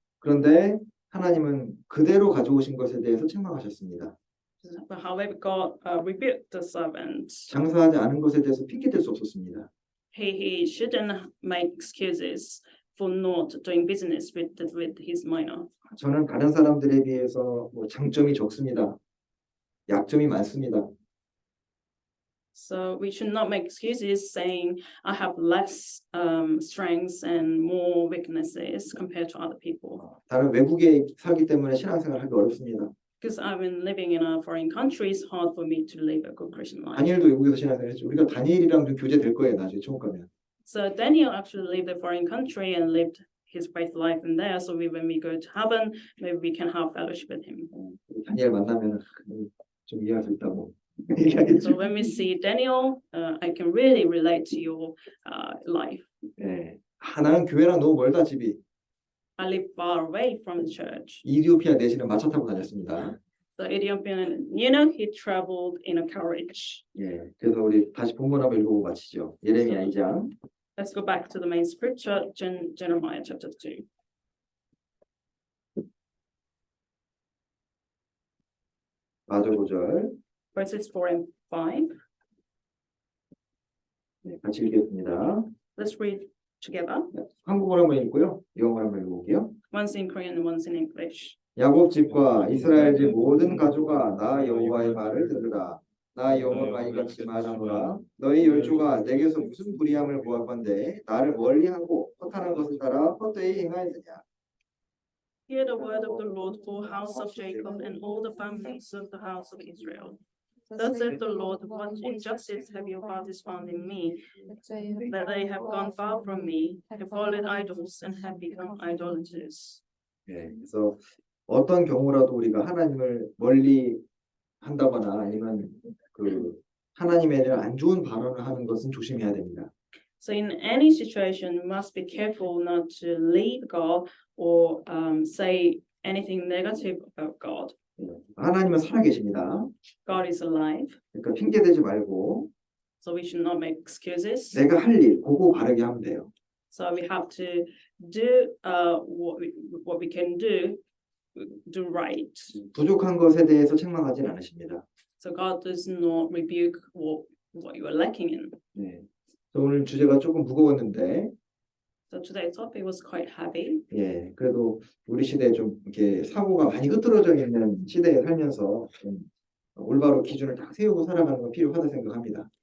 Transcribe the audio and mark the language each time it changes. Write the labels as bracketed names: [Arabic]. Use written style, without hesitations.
[Korean] 그런데 하나님은 그대로 가져오신 것에 대해서 책망하셨습니다. [English] But however, God rebuked the servant. [Korean] 장사하지 않은 것에 대해서 핑계 댈 수 없었습니다. [English] He shouldn't make excuses for not doing business with his mina. [Korean] 저는 다른 사람들에 비해서 뭐 장점이 적습니다. 약점이 많습니다. [English] So we should not make excuses saying I have less strengths and more weaknesses compared to other people. [Korean] 다른 외국에 살기 때문에 신앙생활 하기 어렵습니다. [English] Because I've been living in a foreign country, it's hard for me to live a good Christian life. [Korean] 다니엘도 외국에서 신앙생활 했죠. 우리가 다니엘이랑 좀 교제될 거예요. 나중에 천국 가면. [English] So Daniel actually lived a foreign country and lived his faith life in there. So when we go to heaven, maybe we can have fellowship with him. [Korean] 다니엘 만나면 좀 이해할 수 있다고. [English] So when we see Daniel, I can really relate to your life. [Korean] 네. 나는 교회랑 너무 멀다 집이. [English] I live far away from the church. [Korean] 이디오피아 내시는 마차 타고 다녔습니다. [English] The Ethiopian, he traveled in a carriage. [Korean] 예, 그래서 우리 다시 본문 한번 읽어보고 마치죠. 예레미야 2장. [English] Let's go back to the main scripture, Jeremiah chapter 2. [Korean] 마저 5절. [English] Verses 4 and 5. [Korean] 네, 같이 읽겠습니다. [English] Let's read together. [Korean] 한국어로 한번 읽고요. 영어로 한번 읽어볼게요. [English] One's in Korean and one's in English. [Korean] 야곱 집과 이스라엘 집 모든 가족아 나 여호와의 말을 들으라. 나 여호와가 이같이 말하노라. 너희 열조가 내게서 무슨 불의함을 보았건대 나를 멀리하고 허탄한 것을 따라 헛되이 행하였느냐. [English] Hear the word of the Lord, O house of Jacob, and all the families of the house of Israel. Thus saith the Lord, what injustice have your fathers found in me, that they have gone far from me, have followed idols, and have become idolaters. [Korean] 예, 그래서 어떤 경우라도 우리가 하나님을 멀리 한다거나 아니면 그 하나님에 대한 안 좋은 발언을 하는 것은 조심해야 됩니다. [English] So in any situation, we must be careful not to leave God or say anything negative about God. [Korean] 하나님은 살아계십니다. [English] God is alive, [Korean] 그러니까 핑계 대지 말고 [English] so we should not make excuses. [Korean] 내가 할 일 그거 바르게 하면 돼요. [English] So we have to do what we can do right. [Korean] 부족한 것에 대해서 책망하진 않으십니다. [English] So God does not rebuke what you are lacking in. [Korean] 네. 오늘 주제가 조금 무거웠는데, [English] So today's topic was quite heavy. [Korean] 예, 그래도 우리 시대에 좀 이렇게 사고가 많이 흐트러져 있는 시대에 살면서 좀 올바로 기준을 딱 세우고 살아가는 건 필요하다 생각합니다.